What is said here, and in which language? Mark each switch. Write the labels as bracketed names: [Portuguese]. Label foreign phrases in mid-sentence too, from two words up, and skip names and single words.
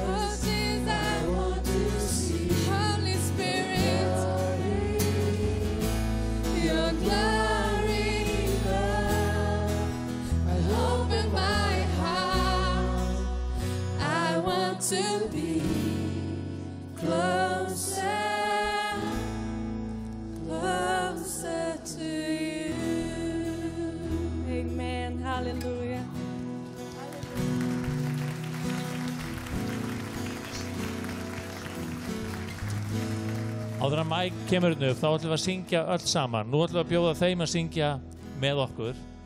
[English] Oh, Jesus, I want to see Holy Spirit, your glory, Lord. I open my heart. I want to be closer, closer to you. Amen. Hallelujah. [Icelandic] Áður en Mike kemur upp, þá ætlum við að syngja öll saman. Nú ætlum við að bjóða þeim að syngja með okkur.